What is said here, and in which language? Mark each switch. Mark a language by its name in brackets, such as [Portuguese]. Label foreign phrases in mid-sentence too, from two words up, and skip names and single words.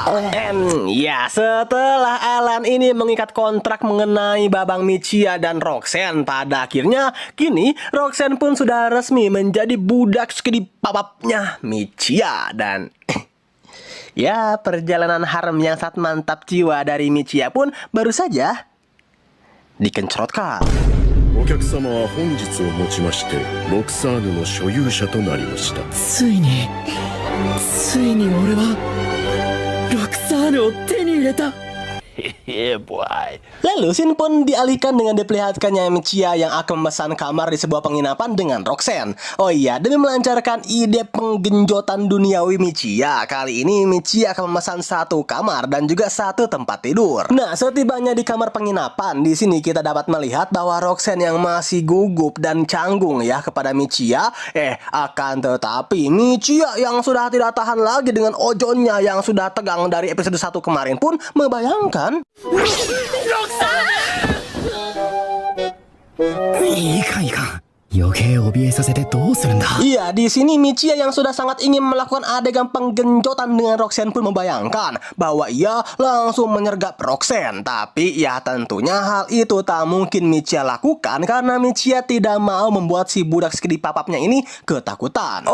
[Indonesian] Ya, setelah Alan ini mengikat kontrak mengenai babang Michiya dan Roxanne, pada akhirnya kini Roxanne pun sudah resmi menjadi budak sekedip papapnya Michiya dan ya, perjalanan harem yang sangat mantap jiwa dari Michiya pun baru saja dikencrotkan. [Japanese] お客様は本日をもちましてロクサーヌの所有者となりました。ついに俺はロクサーヌを手に入れた。 [Indonesian] Lalu scene pun dialihkan dengan diperlihatkannya Michiya yang akan memesan kamar di sebuah penginapan dengan Roxanne. Oh iya, demi melancarkan ide penggenjotan duniawi Michiya, kali ini Michiya akan memesan satu kamar dan juga satu tempat tidur. Nah, setibanya di kamar penginapan, di sini kita dapat melihat bahwa Roxanne yang masih gugup dan canggung ya kepada Michiya. Akan tetapi Michiya yang sudah tidak tahan lagi dengan ojonnya yang sudah tegang dari episode 1 kemarin pun membayangkan [Japanese] いかんいかん。余計怯えさせてどうするんだ。 [Indonesian] Iya, di sini Michiya yang sudah sangat ingin melakukan adegan penggenjotan dengan Roxanne pun membayangkan bahwa ia langsung menyergap Roxanne. Tapi ya tentunya hal itu tak mungkin Michiya lakukan karena Michiya tidak mau membuat si budak sekedip papapnya ini ketakutan.